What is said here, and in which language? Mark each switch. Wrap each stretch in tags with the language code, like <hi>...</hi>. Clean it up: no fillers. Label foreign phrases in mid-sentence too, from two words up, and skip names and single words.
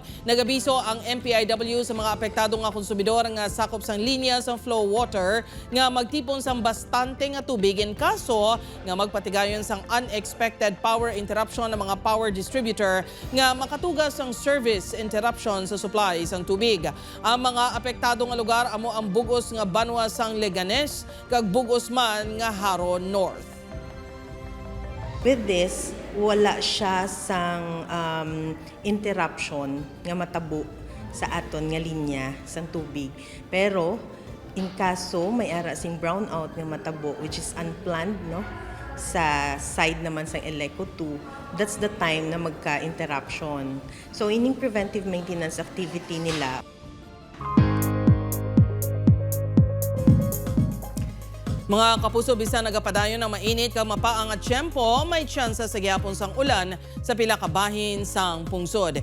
<hil>Nagabiso ang MPIW sa mga apektado nga konsumidor nga sakop sang linya sa Flow Water nga magtipon sang bastante nga tubig in kaso nga magpatigayon sang</hil> <en>unexpected power interruption</en> <hil>ng mga</hil> <en>power distributor</en> <hil>nga makatugas ang</hil> <en>service interruption</en> <hil>sa supply sang tubig. Ang mga apektado nga lugar amo ang bugos nga Banwa sang Leganes kag bugos man nga Haro North.</hil> <en>With this,</en> <hil>wala siya sang interruption nga matabo sa aton nga linya sang tubig. Pero in kaso may ara sing brownout nga matabo</hil> <en>which is unplanned</en> <hil>no sa side naman sang Eleco 2,</hil> <en>that's the time na magka-interruption.</en> <hil>So ining</hil> <en>preventive maintenance activity</en> <hil>nila. Mga kapuso, bisan nagapadayon ng mainit kag mapaang at tiyempo, may tsansa sa gihapon sang ulan sa pila ka bahin sang pungsod.</hil>